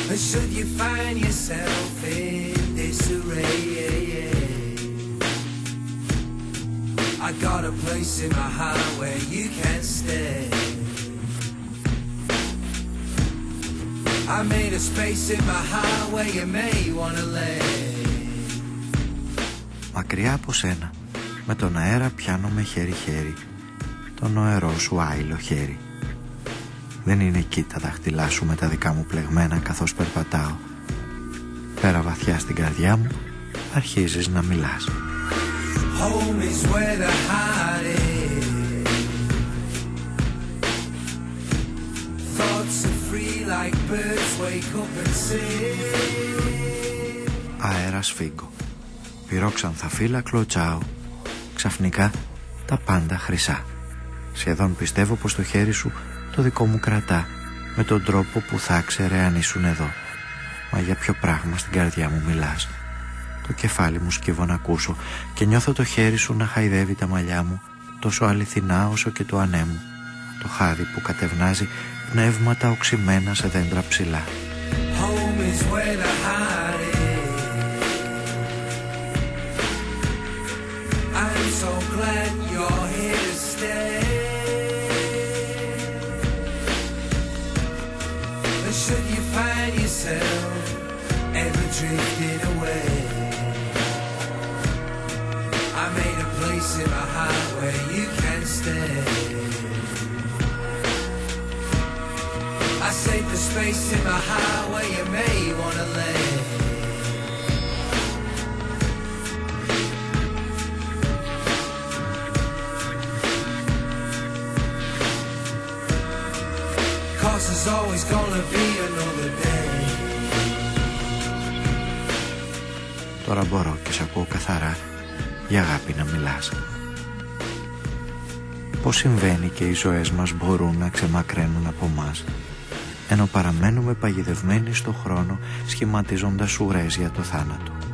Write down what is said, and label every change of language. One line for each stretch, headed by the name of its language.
English: Should you find yourself in disarray, I got a place in my heart where you can stay. I made a space in my heart where you may wanna lay.
Greek: Μακριά από σένα, με τον αέρα πιάνομαι χέρι-χέρι, τον νοερό σου άειλο χέρι. Δεν είναι εκεί τα δάχτυλά σου με τα δικά μου πλεγμένα καθώς περπατάω. Πέρα βαθιά στην καρδιά μου αρχίζεις να μιλάς.
English: Home is where the heart is. Thoughts are free like birds wake up and sing.
Greek: Αέρα σφίγγω. Πυρόξανθα φύλλα κλωτσάω. Ξαφνικά τα πάντα χρυσά. Σχεδόν πιστεύω πως το χέρι σου το δικό μου κρατά, με τον τρόπο που θα ξέρε αν ήσουν εδώ. Μα για ποιο πράγμα στην καρδιά μου μιλάς? Το κεφάλι μου σκύβω να ακούσω και νιώθω το χέρι σου να χαϊδεύει τα μαλλιά μου, τόσο αληθινά όσο και το ανέμου. Το χάδι που κατευνάζει πνεύματα οξυμένα σε δέντρα ψηλά.
English: Home is where the heart is. I'm so glad you're here to stay. Should you find yourself ever drifting away? I made a place in my heart where you can stay. I saved a space in my heart where you may wanna lay. There's always gonna be another day.
Greek: Τώρα μπορώ και σ' ακούω καθαρά για αγάπη να μιλάς. Πώς συμβαίνει και οι ζωές μας μπορούν να ξεμακραίνουν από μας, ενώ παραμένουμε παγιδευμένοι στο χρόνο σχηματίζοντας ουρές για το θάνατο?